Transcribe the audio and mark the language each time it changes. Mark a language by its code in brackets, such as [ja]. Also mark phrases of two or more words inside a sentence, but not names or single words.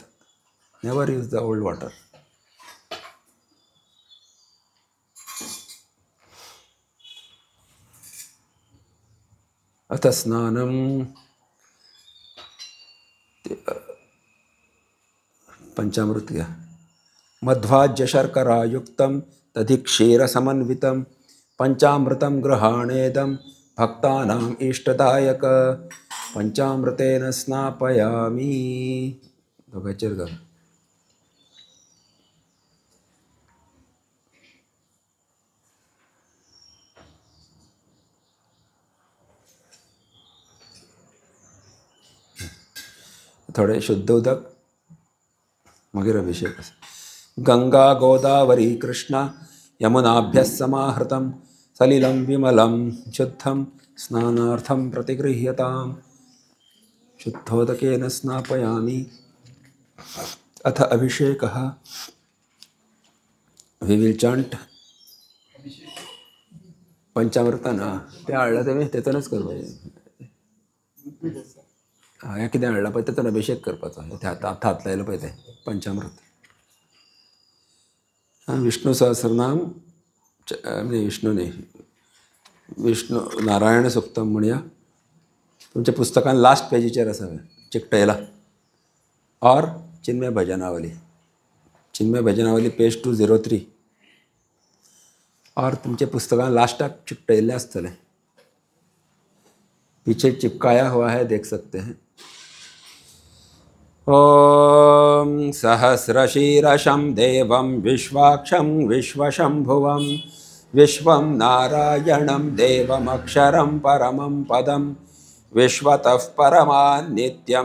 [en] Never use the old water. [sa] अथ स्नानम. [kok] पंचामृत घ्या. [sa] मध्वाज्य शर्करायुक्तं तधिक्षीरसमन्वितं पंचामृतं गृहाणेदं भक्तानाम् इष्टदायक. पंचामृतेन स्नापयामि. [kok] दोघांचेर घाल. थोडे शुद्ध उदक मागीर अभिषेक. [sa] गंगा गोदावरी कृष्णा यमुनाभ्यः समाहृतं सलिलं विमलं शुद्धं स्नानार्थं प्रतिगृह्यताम्. शुद्धोदकेन स्नापयामि. अथ अभिषेकः. [en] We will chant पंचामृतान. [kok] ते हाडला तें तेतूनच करपाचें. ह्या कितें हाडला पळय तेतून अभिषेक करपाचो. हात लायलो पळय तें पंचामृत. विष्णू सहस्रनाम म्हणजे विष्णू न्ही, विष्णू नारायण सुक्तम म्हणया. तुमच्या पुस्तकान लास्ट पेजीचेर आसा चिकटयला. [hi] और चिन्मय भजनावली. चिन्मय भजनावली पेज 203. [kok] और तुमचे पुस्तकान लास्टाक चिकटयल्ले आसतले. [hi] पीछे चिपकाया हुआ है, देख सकते हैं. [sa] ओम सहस्रशीर्षं देवं विश्वाक्षं विश्वशंभुवं विश्वं नारायणं देवमक्षरं परमं पदं विश्वतः परमान् नित्यं